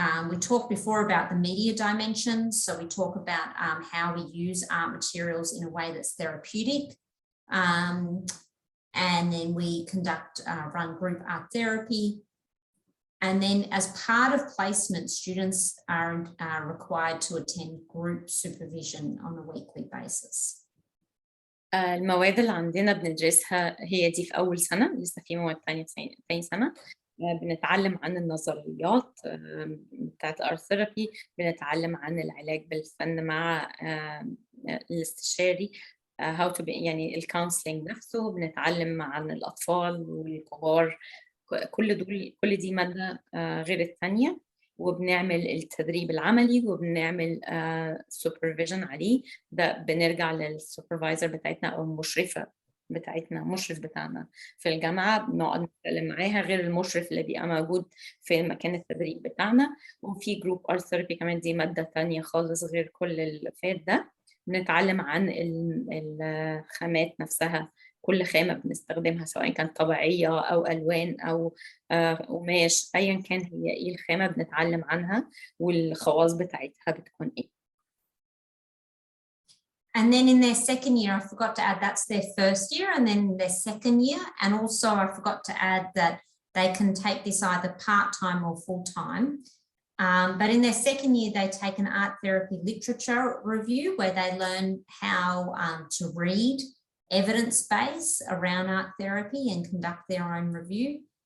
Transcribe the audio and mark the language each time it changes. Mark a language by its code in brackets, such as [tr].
[en] We talked before about the media dimensions. So we talk about how we use art materials in a way that's therapeutic. And then we run group art therapy. And then as part of placement, students are required to attend group supervision on a weekly basis. [ar] المواد اللي عندنا بندرسها هي دي في أول سنة، لسه في مواد تاني سنة. بنتعلم عن النظريات بتاعت الارت ثيرابي، بنتعلم عن العلاج بالفن مع الاستشاري يعني الكونسلينج نفسه، بنتعلم عن الأطفال والكبار. كل دي مادة غير الثانية، وبنعمل التدريب العملي وبنعمل سوبرفيجن عليه. ده بنرجع للسوبرفايزر بتاعتنا او المشرفة بتاعتنا، المشرف بتاعنا في الجامعة، بنقعد نتكلم معاها غير المشرف اللي بيبقى موجود في مكان التدريب بتاعنا. وفي جروب ارت ثيرابي كمان، دي مادة تانية خالص غير كل اللي فات ده. بنتعلم عن الخامات نفسها، كل خامة بنستخدمها سواء كانت طبيعية أو ألوان أو قماش، أيا كان هي إيه الخامة بنتعلم عنها والخواص بتاعتها بتكون إيه. [en] And then in their second year, I forgot to add, that's their first year, and then their second year. And also I forgot to add that they can take this either part-time or full-time. But in their second year, they take an art therapy literature review where they learn how to read evidence base around art therapy and conduct their own review.